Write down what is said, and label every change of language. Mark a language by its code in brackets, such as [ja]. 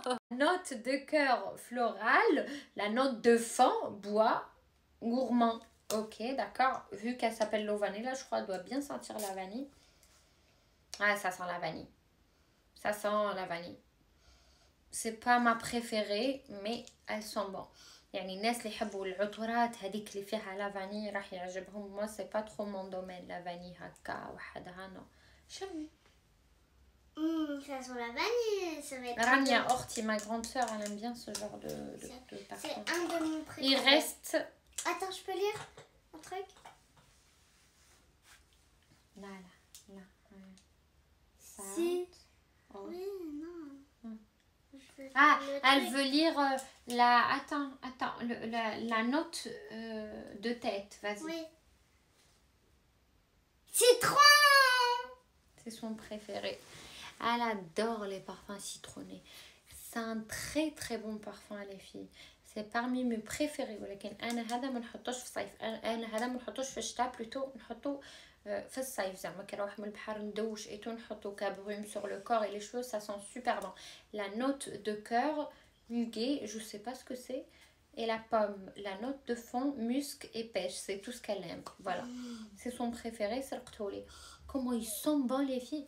[fr] Note de cœur floral. La note de fin, bois, gourmand. Ok, d'accord. Vu qu'elle s'appelle l'eau vanilla, je crois qu'elle doit bien sentir la vanille. Ah, ça sent la vanille. Ça sent la vanille. C'est pas ma préférée, mais elle sent bon. [ar] يعني الناس اللي يحبوا العطورات هذيك اللي فيها لا فاني راح يعجبهم. [fr] moi c'est pas trop mon domaine [ar] لا فاني هكا وحدها نو. شمي [fr] Ça sent la vanille. Ça va être رانيا اختي ma grande sœur elle aime bien ce genre de parfum. C'est un de mes préférés. Il reste Attends, je peux lire un truc? là Si. Oh. Oui, non. Ah, elle veut lire la... Attends, la note de tête, vas-y. Oui. Citron. C'est son préféré. Elle adore les parfums citronnés. C'est un très très bon parfum les filles. C'est parmi mes préférés. [ar] ولكن أنا هذا ما نحطوش في الصيف. أنا هذا ما نحطوش في الشتاء بلوتو نحطو في الصيف. زعما كي نروح من البحر ندوش ايتو نحطو كابروم [fr] sur le corps et les cheveux, ça sent super bon. La note de cœur, muguet, je sais pas ce que c'est. Et la pomme, la note de fond, musc et pêche, c'est tout ce qu'elle aime. Voilà. C'est son préféré, c'est le qtouli. Comment ils sont bons les filles.